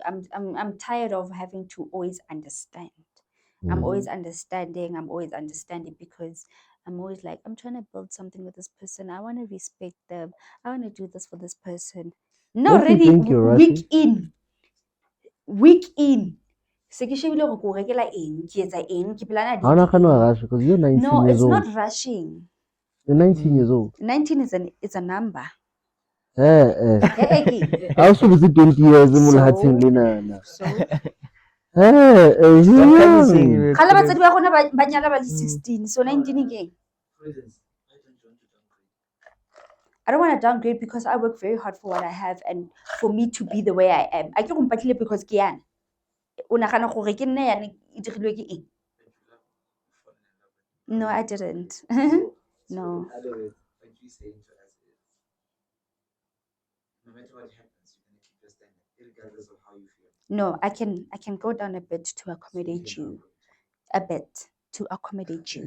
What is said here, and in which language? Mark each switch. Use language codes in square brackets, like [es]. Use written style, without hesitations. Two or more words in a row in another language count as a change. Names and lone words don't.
[en] I'm tired of having to always understand. I'm always understanding. I'm always understanding because I'm always like, I'm trying to build something with this person. I want to respect them. I want to do this for this person. No, Don't you really, think you're week rushing? in. [st] Se ke shebile hore ke o rekela eng, ke etsa eng, ke pelana [en] How not date gonna [st] eng. [en] rush because you're 19 No, years it's old. not rushing. You're 19 years old. 19 is a number. I also was 20 years old. So Stop promising you kala will [st] batsadi ba rona ba nyala ba le 16, [en] so 19 again. I don't want to downgrade because I work very hard for what I have and for me to be the way I am. [tn] I ke go mpatlile because ke yana. O nagana gore ke nna yana e dirilwe ke eng? [en] No, I didn't. No. In other words, what you're saying to us is, no matter what happens, you're gonna keep your standard, regardless of how you feel. No, I can go down a bit to accommodate you. A bit to accommodate you.